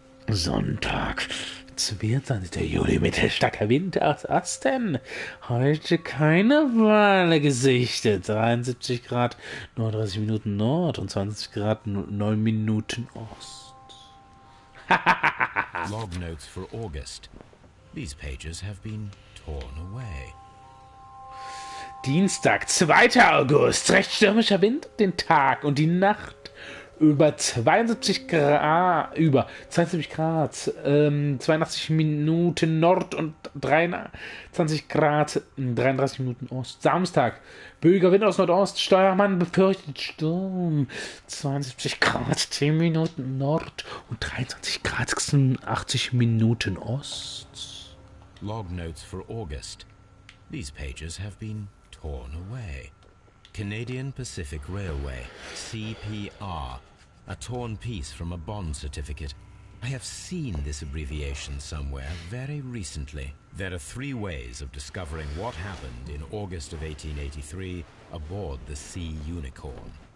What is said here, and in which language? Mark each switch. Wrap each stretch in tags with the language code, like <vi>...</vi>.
<de>Sonntag, 22. Juli, mittelstarker Wind aus Osten. Heute keine Wale gesichtet. 73 Grad, 39 Minuten Nord und 20 Grad, 9 Minuten Ost.</de> <en>Log notes for August. These pages have been torn away.</en> <de>Dienstag, 2. August. Recht stürmischer Wind den Tag und die Nacht. Über 72 Grad, 82 Minuten Nord und 23 Grad, 33 Minuten Ost. Samstag, böiger Wind aus Nordost, Steuermann befürchtet Sturm. 72 Grad, 10 Minuten Nord und 23 Grad, 86 Minuten Ost.</de> <en>Log notes for August. These pages have been torn away. Canadian Pacific Railway, CPR, a torn piece from a bond certificate. I have seen this abbreviation somewhere very recently. There are 3 ways of discovering what happened in August of 1883 aboard the Sea Unicorn.</en>